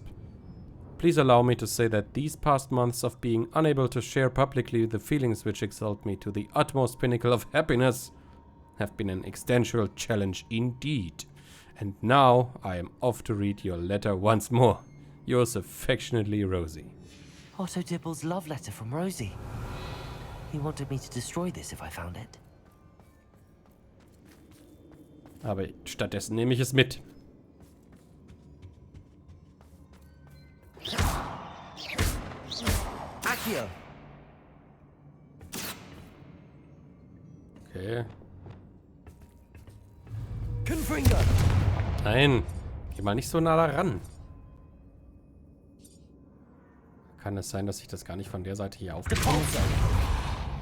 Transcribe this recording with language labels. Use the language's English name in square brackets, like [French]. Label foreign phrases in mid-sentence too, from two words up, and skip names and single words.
[English] Please allow me to say that these past months of being unable to share publicly the feelings which exalt me to the utmost pinnacle of happiness have been an existential challenge indeed. And now I am off to read your letter once more. Yours affectionately, Rosie. Otto Dibble's love letter from Rosie. He wanted me to destroy this if I found it. [German] Aber stattdessen nehme ich es mit. Accio. Okay. Confringo. Nein. Geh mal nicht so nah da ran. Kann es sein, dass ich das gar nicht von der Seite hier aufgenommen habe?